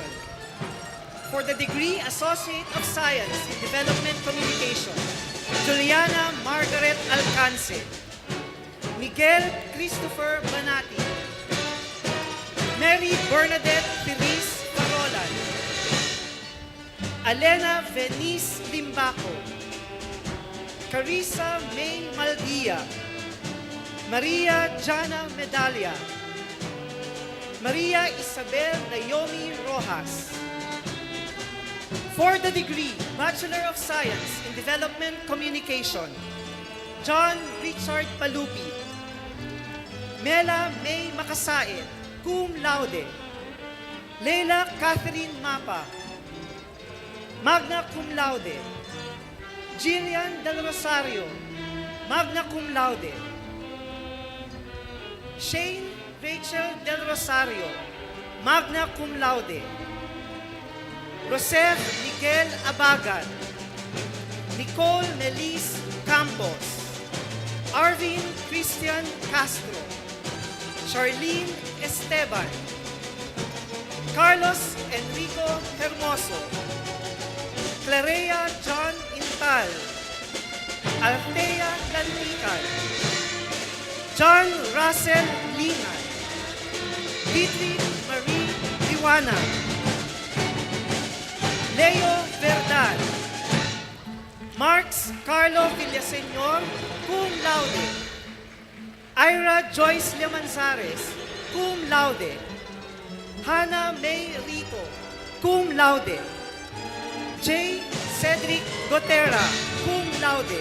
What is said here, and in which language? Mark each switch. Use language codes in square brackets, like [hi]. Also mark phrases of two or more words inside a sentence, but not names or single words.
[en] For the degree Associate of Science in Development Communication, Juliana Margaret Alcance, Miguel Christopher Banati, Mary Bernadette Feliz Parolan, Alena Venice Limbaco, Carissa May Maldia, Maria Jana Medalla, Maria Isabel Naomi Rojas, For the degree Bachelor of Science in Development Communication, John Richard Palupi. Mela May Makasain, cum laude. Leila Catherine Mapa, magna cum laude. Jillian Del Rosario, magna cum laude. Shane Rachel Del Rosario, magna cum laude. Rosel Miguel Abagan, Nicole Melis Campos, Arvin Christian Castro, Charlene Esteban, Carlos Enrico Hermoso, Clarea John Intal, Althea Lantican, John Russell Linan, Dietrich Marie Diwana, Leo Verdad, Marx Carlo Villaseñor, cum laude. Ira Joyce Lemanzares, cum laude. Hannah May Rito, cum laude. J. Cedric Gotera, cum laude.